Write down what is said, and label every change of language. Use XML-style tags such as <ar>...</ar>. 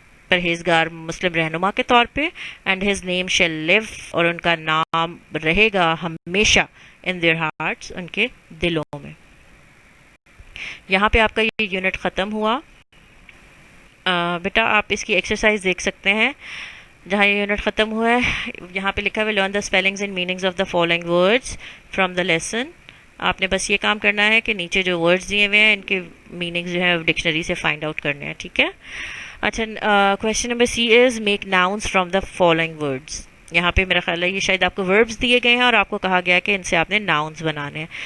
<ur>پرہیزگار مسلم رہنما کے طور پہ.</ur> <en>and his name shall live,</en> <ur>اور ان کا نام رہے گا ہمیشہ</ur> <en>in their hearts,</en> <ur>ان کے دلوں میں. یہاں پہ آپ کا یہ یونٹ ختم ہوا. بیٹا آپ اس کی ایکسرسائز دیکھ سکتے ہیں جہاں یہ یونٹ ختم ہوا ہے. یہاں پہ لکھا ہوا</ur> <en>Learn the spellings and meanings of the following words from the lesson.</en> <ur>آپ نے بس یہ کام کرنا ہے کہ نیچے جو ورڈز دیے ہوئے ہیں ان کے میننگز جو ہیں ڈکشنری سے فائنڈ آؤٹ کرنے ہیں. ٹھیک ہے.</ur> <en>اچھا question number C is make nouns from the following words.</en> <ur>یہاں پہ میرا خیال ہے یہ شاید آپ کو وربز دیے گئے ہیں اور آپ کو کہا گیا ہے کہ ان سے آپ نے ناؤنس بنانے ہیں.</ur>